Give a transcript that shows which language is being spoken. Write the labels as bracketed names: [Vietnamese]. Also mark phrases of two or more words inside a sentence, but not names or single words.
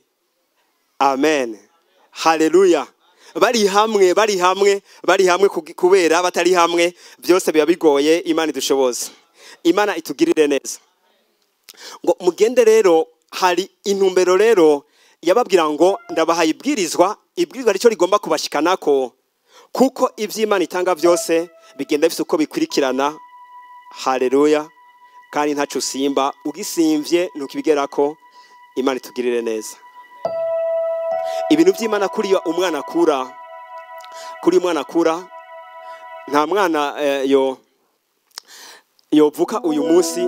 [Rundi] Amen, haleluya. Bari hamwe kubera batari hamwe byose biba bigoye. Imana idushoboza, Imana itugirire neza. Ngo mugende rero, hari intumbero rero yababwira ngo ndabahaye ibwirizwa rico rigomba kubashikanako, kuko ivy'Imana itanga byose bigenda bifite uko bikurikirana. Haleluya. Kandi ntacu simba, ugisimvye ntukibigerako. Imana itugirire neza. Ibintu by'Imana kuri umwana akura, nta mwana yovuka uyu munsi.